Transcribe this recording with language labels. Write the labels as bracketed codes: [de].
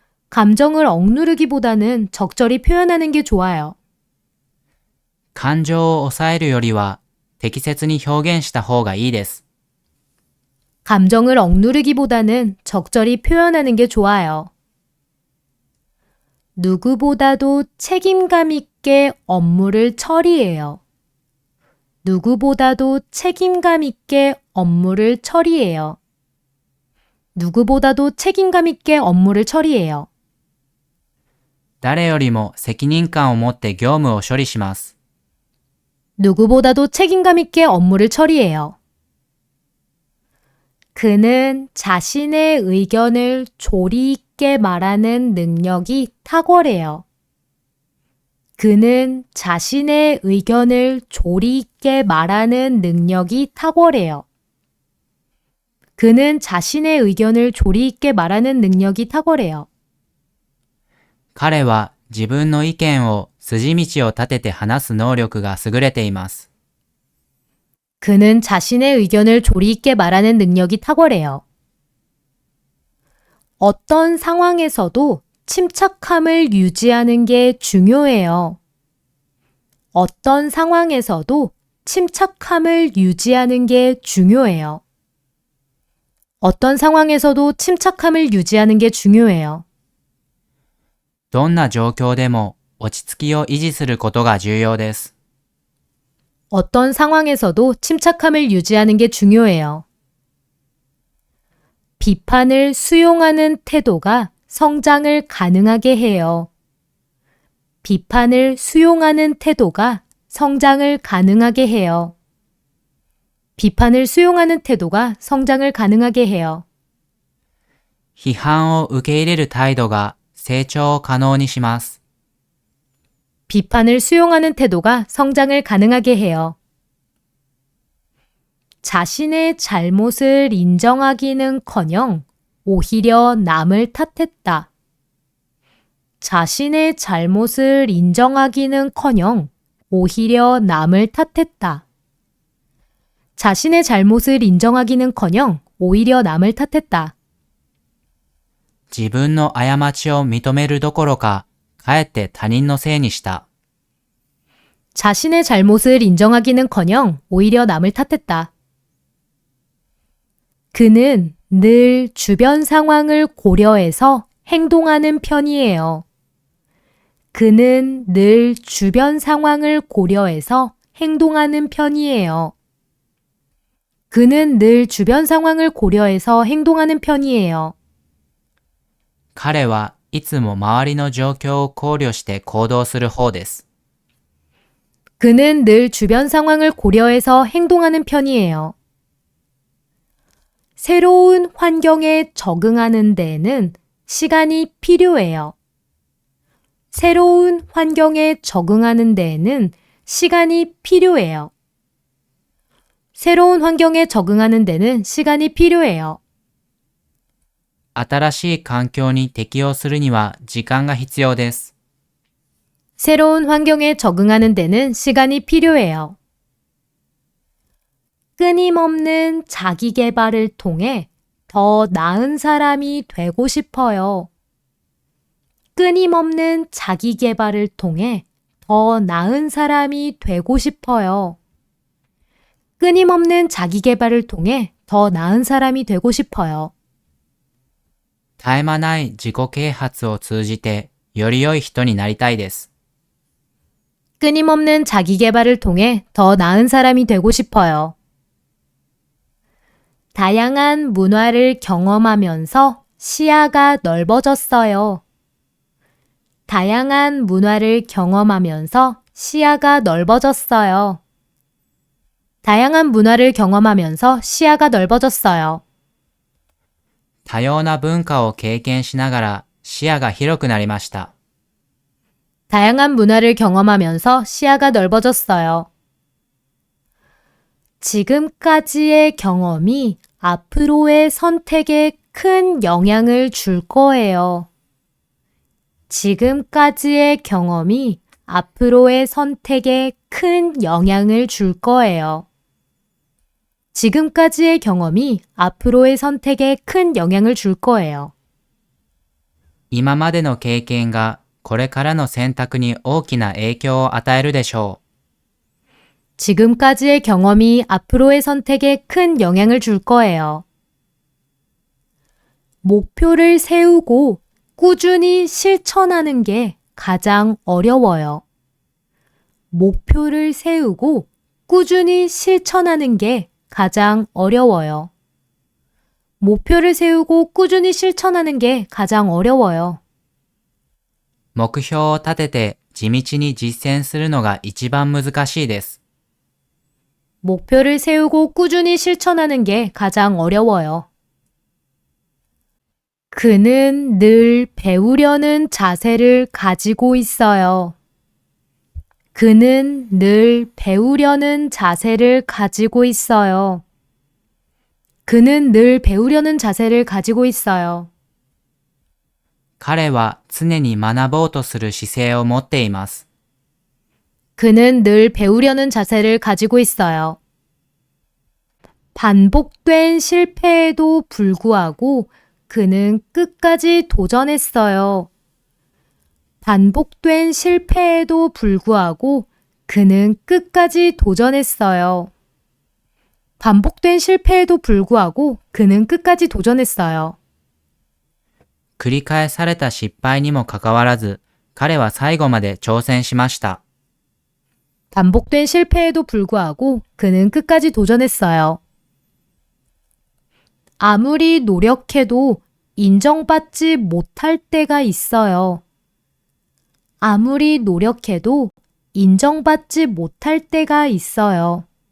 [ko] 감정을 억누르기보다는 적절히 표현하는 게 좋아요. [ja] 感情を抑えるよりは適切に表現した方がいいです。 [ko] 감정을 억누르기보다는 적절히 표현하는 게 좋아요. 누구보다도 책임감 있게 업무를 처리해요. 누구보다도 책임감 있게 업무를 처리해요. 누구보다도 책임감 있게 업무를 처리해요. [ja] 誰よりも責任感を持って業務を処理します。 [ko] 누구보다도 책임감 있게 업무를 처리해요. 그는 자신의 의견을 조리 있게 말하는 능력이 탁월해요. 그는 자신의 의견을 조리 있게 말하는 능력이 탁월해요. 그는 자신의 의견을 조리 있게 말하는 능력이 탁월해요. [ja] 彼は自分の意見を筋道を立てて話す能力が優れています。 [ko] 그는 자신의 의견을 조리 있게 말하는 능력이 탁월해요. 어떤 상황에서도 침착함을 유지하는 게 중요해요. 어떤 상황에서도 침착함을 유지하는 게 중요해요. 어떤 상황에서도 침착함을 유지하는 게 중요해요. [ja] どんな状況でも落ち着きを維持することが重要です。 [ko] 어떤 상황에서도 침착함을 유지하는 게 중요해요. 비판을 수용하는 태도가 성장을 가능하게 해요. 비판을 수용하는 태도가 성장을 가능하게 해요. 비판을 수용하는 태도가 성장을 가능하게 해요. [ja] 批判を受け入れる態度が成長を可能にします。 [ko] 비판을 수용하는 태도가 성장을 가능하게 해요. 자신의 잘못을 인정하기는커녕 오히려 남을 탓했다. 자신의 잘못을 인정하기는커녕 오히려 남을 탓했다. 자신의 잘못을 인정하기는커녕 오히려 남을 탓했다. [ja] 自分の過ちを認めるどころか、かえって他人のせいにした。 [ko] 자신의 잘못을 인정하기는커녕 오히려 남을 탓했다. 그는 늘 주변 상황을 고려해서 행동하는 편이에요. 그는 늘 주변 상황을 고려해서 행동하는 편이에요. 그는 늘 주변 상황을 고려해서 행동하는 편이에요. [ja] 彼はいつも周りの状況を考慮して行動する方です。 [ko] 그는 늘 주변 상황을 고려해서 행동하는 편이에요. 새로운 환경에 적응하는 데에는 시간이 필요해요. 새로운 환경에 적응하는 데에는 시간이 필요해요. 새로운 환경에 적응하는 데는 시간이 필요해요. [ja] 新しい環境に適応するには時間が必要です。 [ko] 새로운 환경에 적응하는 데는 시간이 필요해요. 끊임없는 자기 개발을 통해 더 나은 사람이 되고 싶어요. 끊임없는 자기 개발을 통해 더 나은 사람이 되고 싶어요. 끊임없는 자기 개발을 통해 더 나은 사람이 되고 싶어요. [ja] 絶え間ない自己啓発を通じてより良い人になりたいです。 [ko] 끊임없는 자기 개발을 통해 더 나은 사람이 되고 싶어요. 다양한 문화를 경험하면서 시야가 넓어졌어요. 다양한 문화를 경험하면서 시야가 넓어졌어요. 다양한 문화를 경험하면서 시야가 넓어졌어요. [ja] 多様な文化を経験しながら視野が広くなりました。 [ko] 다양한 문화를 경험하면서 시야가 넓어졌어요. 지금까지의 경험이 앞으로의 선택에 큰 영향을 줄 거예요. 지금까지의 경험이 앞으로의 선택에 큰 영향을 줄 거예요. 지금까지의 경험이 앞으로의 선택에 큰 영향을 줄 거예요. [ja] 今までの経験がこれからの選択に大きな影響を与えるでしょう。 [ko] 지금까지의 경험이 앞으로의 선택에 큰 영향을 줄 거예요. 목표를 세우고 꾸준히 실천하는 게 가장 어려워요. 목표를 세우고 꾸준히 실천하는 게 가장 어려워요. 목표를 세우고 꾸준히 실천하는 게 가장 어려워요. [ja] 目標を立てて地道に実践するのが一番難しいです。 [ko] 목표를 세우고 꾸준히 실천하는 게 가장 어려워요. 그는 늘 배우려는 자세를 가지고 있어요. 그는 늘 배우려는 자세를 가지고 있어요. 그는 늘 배우려는 자세를 가지고 있어요. [ja] 彼は常に学ぼうとする姿勢を持っています。 [ko] 그는 늘 배우려는 자세를 가지고 있어요. 반복된 실패에도 불구하고 그는 끝까지 도전했어요. 반복된 실패에도 불구하고 그는 끝까지 도전했어요. 반복된 실패에도 불구하고 그는 끝까지 도전했어요. [ja] 繰り返された失敗にもかかわらず、彼は最後まで挑戦しました。 [ko] 반복된 실패에도 불구하고 그는 끝까지 도전했어요. 아무리 노력해도 인정받지 못할 때가 있어요. 아무리 노력해도 인정받지 못할 때가 있어요.